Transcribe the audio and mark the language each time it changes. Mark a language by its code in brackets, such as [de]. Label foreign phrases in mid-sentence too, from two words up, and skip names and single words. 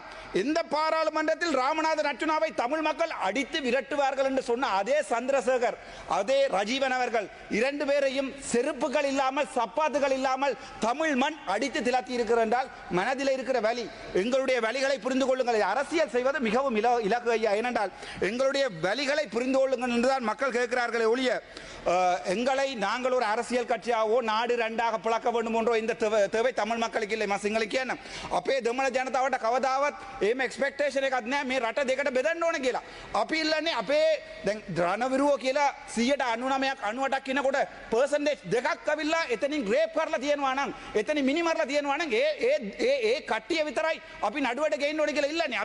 [ta] இந்த பாராளுமன்றத்தில் ராமநாதன் அர்ச்சுனாவை தமிழ் மக்கள் அடித்து விரட்டுவார்கள் என்று சொன்ன அதே சந்திரசேகர் அதே ரஜீவன் அவர்கள் 2 பேரையும் செருப்புகள் இல்லாமல் சப்பாத்துகள் இல்லாமல் தமிழ் மண் அடித்து திலத்தி இருக்கிற என்றால் மனதில் இருக்கிற வலி எங்களுடைய வலிகளை புரிந்து கொள்ளுங்கள். அரசியல் செய்வது மிகவும் இலக்கு ஐயா. ஏனென்றால் எங்களுடைய வலிகளை புரிந்து கொள்ளுங்கள் என்றுதான் மக்கள் கேட்கிறார்களே ஒழிய எங்களை நாங்கள் ஒரு அரசியல் கட்சியாகவோ நாடு 2ஆக பிளக்க வேண்டும் என்றோ இந்த தேவை தமிழ் மக்களுக்கு இல்லை. [si] සිංහල කියන්න අපේ දෙමළ ජනතාවට කවදාවත් එහෙම එක්ස්පෙක්ටේෂන් එකක් නැහැ මේ රට දෙකට බෙදන්න ඕන කියලා. අපි ඉල්ලන්නේ අපේ දැන් රණවිරුව කියලා 99ක් 98ක් ඉන්නකොට පර්සන්ටේජ් දෙකක් අවිල්ලා එතනින් රේප් කරලා තියෙනවා නම් එතනින් මිනි මරලා තියෙනවා නම් ඒ කට්ටිය විතරයි අපි නඩුවට ගේන්න ඕන කියලා ඉල්ලන්නේ.